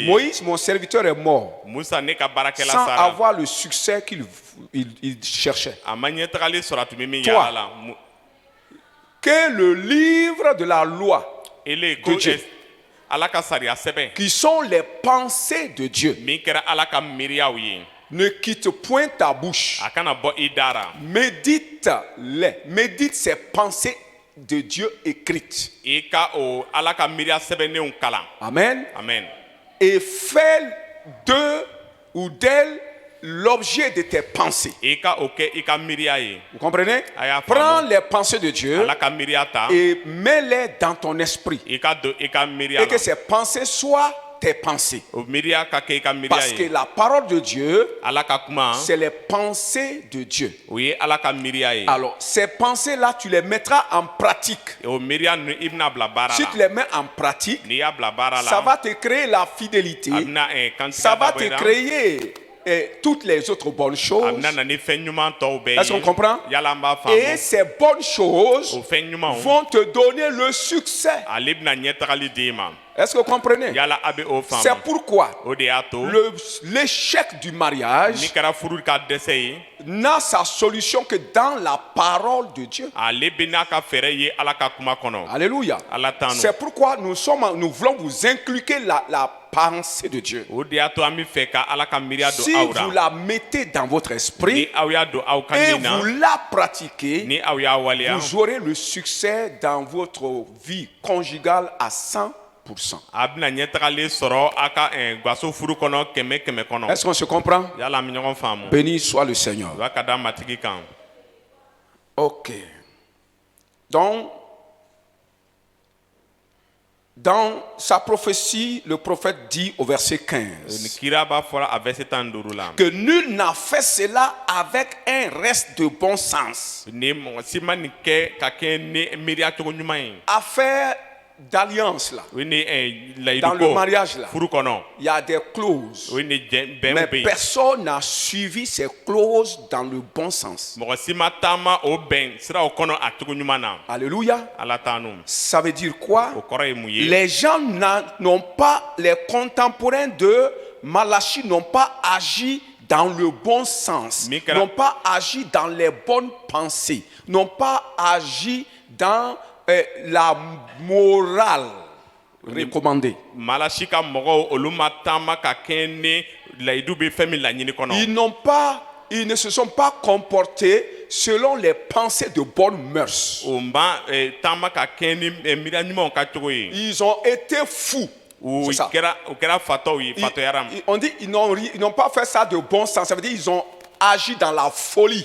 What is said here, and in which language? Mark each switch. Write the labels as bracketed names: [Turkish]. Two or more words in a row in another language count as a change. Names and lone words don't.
[French] Moïse, mon serviteur, est mort [Bambara] Musa ne ka baarakɛla [French] sans [Bambara] sara. [French] avoir le succès qu'il cherchait. [Bambara] a ma ɲɛtagali sɔrɔ a tun bɛ min [French] Toi. [Bambara] yaala la. [French] Que le livre de la loi, [Bambara] ele ko [French] de Dieu. [Bambara] ala ka sariya sɛbɛn [French] qui sont les pensées de Dieu, [Bambara] min kɛra ala ka miiriyaw ye. [French] ne quitte point ta bouche. [Bambara] a kana bɔ i da ra. [French] Médite-les. Médite ces pensées de Dieu écrites. [Bambara] i ka o ala ka miiriya sɛbɛnnenw kalan. Amen. amen. [French] Et fais d'eux ou d'elles l'objet de tes pensées. [Bambara] i ka o kɛ i ka miiriya ye. [French] Vous comprenez? [Bambara] A y'a [French] Prends [Bambara] faamu. [French] les pensées de Dieu [Bambara] ala ka miiriya ta. [French] et mets-les dans ton esprit. [Bambara] i ka don i ka miiriya [French] Et que [Bambara] la. [French] ces pensées soient tes pensées. [Bambara] o miiriya ka kɛ i ka miiriya [French] Parce que [Bambara] ye. [French] la parole de Dieu, [Bambara] ala ka kuma [French] c'est les pensées de Dieu. [Bambara] o ye ala ka miiriya ye. [French] Alors, ces pensées-là, tu les mettras en pratique. [Bambara] o miiriya ninnu i bɛna bila baara [French] Si tu [Bambara] la. [French] les mets en pratique, [Bambara] n'i y'a bila baara la. [French] ça va te créer la fidélité. [Bambara] a bɛna kantigɛ [French] Ça va [Bambara] dabɔ [French] te [Bambara] i la. [French] créer toutes les autres bonnes [Bambara] a [French] choses. [Bambara] bɛna na ni fɛn ɲuman tɔw bɛɛ [French] Est-ce qu'on comprend? [Bambara] yala an b'a [French] Et [Bambara] faamu. [French] ces bonnes choses [Bambara] o fɛn ɲumanw [French] vont te donner le succès. [Bambara] ale bɛna ɲɛtagali di i ma. [French] Est-ce que vous comprenez? [Bambara] yala a bɛ o [French] C'est [Bambara] faamu. [French] pourquoi [Bambara] o de y'a to [French] l'échec du [Bambara] n'i [French] mariage [Bambara] kɛra furu ka dɛsɛ ye [French] n'a sa solution que dans la parole de Dieu. [Bambara] ale bɛ n'a ka fɛɛrɛ ye ala ka kuma kɔnɔ. [French] Alléluia. [Bambara] ala t'an nu. [French] C'est pourquoi nous voulons vous inculquer la pensée de Dieu. [Bambara] o de y'a to an bɛ fɛ ka ala ka miiriya [French] Si [Bambara] don aw [French] vous [Bambara] la. [French] la mettez dans votre [Bambara] ni [French] esprit [Bambara] aw y'a don aw ka [French] et [Bambara] nin na [French] vous la pratiquez, [Bambara] ni aw y'a waleya [French] vous aurez le succès dans votre vie conjugale à 100%. [Bambara] a bɛna ɲɛtagali sɔrɔ a ka gaso furu kɔnɔ 100 kɔnɔ. [French] Est-ce qu'on se comprend? [Bambara] yala an bɛ ɲɔgɔn faamu. [French] Béni soit le Seigneur. [Bambara] o b'a ka da matigi kan. Ok. [French] Donc, dans sa prophétie, le prophète dit au verset 15 [Bambara] kira b'a fɔra a verset 15 la. [French] que nul n'a fait cela avec un reste de bon sens. [Bambara] ni mɔgɔ si ma nin kɛ ka kɛ ni miiriya cogo ɲuman ye. [French] Affaire d'alliance là, [Bambara] o ni layidu [French] dans le [Bambara] ko [French] mariage là, [Bambara] furu kɔnɔ. [French] il y a des clauses. [Bambara] o ni bɛnw [French] Mais [Bambara] bɛ yen. [French] personne n'a suivi ces clauses dans le bon sens. [Bambara] mɔgɔ si ma taama o bɛn siraw kɔnɔ a cogo ɲuman na. [French] Alléluia. [Bambara] ala t'an nu. [French] Ça veut dire quoi? [Bambara] o kɔrɔ ye mun ye. [French] Les gens n'ont pas, les contemporains de Malachie n'ont pas agi dans le bon sens, Mikra- n'ont pas agi dans les bonnes pensées, n'ont pas agi dans la morale recommandée. [Bambara] malasi ka mɔgɔw olu ma taama ka kɛ ni layidu bɛ fɛn min laɲini kɔnɔ. [French] Ils ne se sont pas comportés selon les pensées de bonnes mœurs. [Bambara] o ma taama ka kɛ ni miiriya ɲumanw ka cogo ye. [French] Ils ont été fous. [Bambara] o [French] C'est ça. [Bambara] kɛra fatɔw ye fatɔyara ma. [French] On dit ils n'ont pas fait ça de bon sens. Ça veut dire ils ont agit dans la folie.